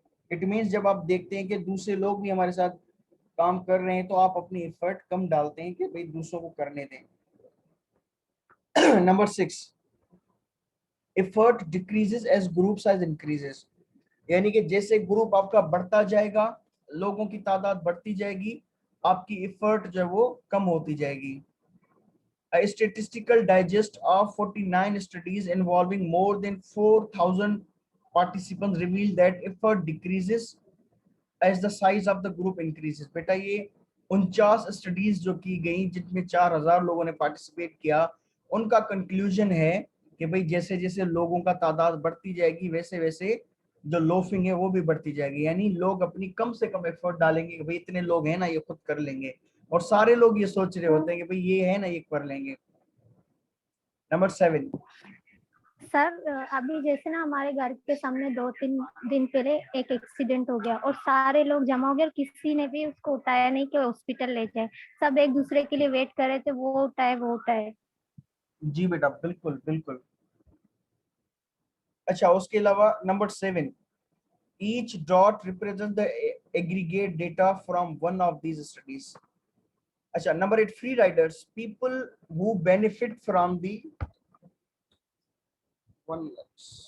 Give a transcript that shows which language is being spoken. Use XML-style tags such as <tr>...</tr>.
<en>it means</en> <hi>जब आप देखते हैं कि दूसरे लोग भी हमारे साथ काम कर रहे हैं तो आप अपनी एफर्ट कम डालते हैं कि भाई दूसरों को करने दें।</hi> <en>Number 6, effort decreases as group size increases.</en> <hi>यानी कि जैसे ग्रुप आपका बढ़ता जाएगा, लोगों की तादाद बढ़ती जाएगी, आपकी एफर्ट जो है वो कम होती जाएगी।</hi> <en>A statistical digest of 49 studies involving more than 4,000 participants revealed that effort decreases as the size of the group increases।</en> <hi>बेटा ये 49 स्टडीज जो की गई जिनमें 4,000 लोगों ने पार्टिसिपेट किया, उनका कंक्लूजन है कि भाई जैसे जैसे लोगों का तादाद बढ़ती जाएगी वैसे वैसे जो लोफिंग है वो भी बढ़ती जाएगी। यानी लोग अपनी कम से कम एफर्ट डालेंगे कि भाई इतने लोग हैं ना ये खुद कर लेंगे, और सारे लोग ये सोच रहे होते हैं कि भाई ये है ना ये कर लेंगे। नंबर 7, सर अभी जैसे ना हमारे घर के सामने 2-3 दिन पहले एक एक्सीडेंट हो गया और सारे लोग जमा हो गए और किसी ने भी उसको उठाया नहीं कि हॉस्पिटल ले जाए। सब एक दूसरे के लिए वेट कर रहे थे, वो उठाए वो उठाए। जी बेटा बिल्कुल बिल्कुल। अच्छा, उसके अलावा</hi> <en>Number 7, each dot represents the aggregate data from one of these studies। अच्छा, number 8, free riders, people who benefit from the one lakhs।</en>